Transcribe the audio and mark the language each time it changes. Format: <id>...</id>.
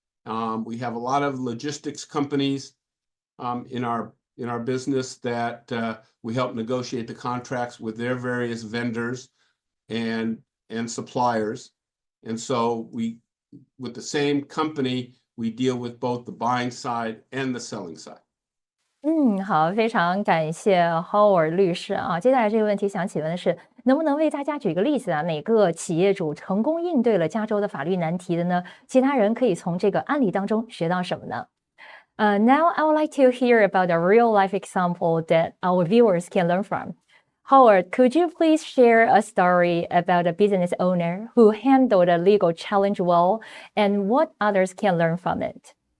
<en>We have a lot of logistics companies in our business that we help negotiate the contracts with their various vendors and suppliers. And so with the same company, we deal with both the buying side and the selling side.</en> <zh>好，非常感谢 Howard 律师啊。接下来这个问题想请问的是，能不能为大家举个例子啊？哪个企业主成功应对了加州的法律难题的呢？其他人可以从这个案例当中学到什么呢？</zh> <en>Now I would like to hear about a real-life example that our viewers can learn from. Howard, could you please share a story about a business owner who handled a legal challenge well and what others can learn from it?</en>